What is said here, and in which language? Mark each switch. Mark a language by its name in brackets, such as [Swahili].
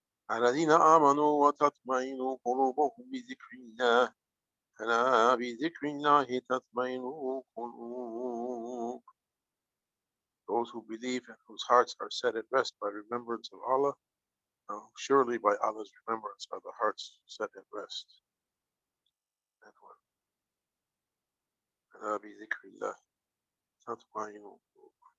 [Arabic] الذين آمنوا وتطمئن قلوبهم بذكر الله ألا بذكر الله تطمئن القلوب. [English] Those who believe and whose hearts are set at rest by remembrance of Allah, surely by Allah's remembrance are the hearts set at rest. That one. [Arabic] ألا بذكر الله تطمئن القلوب.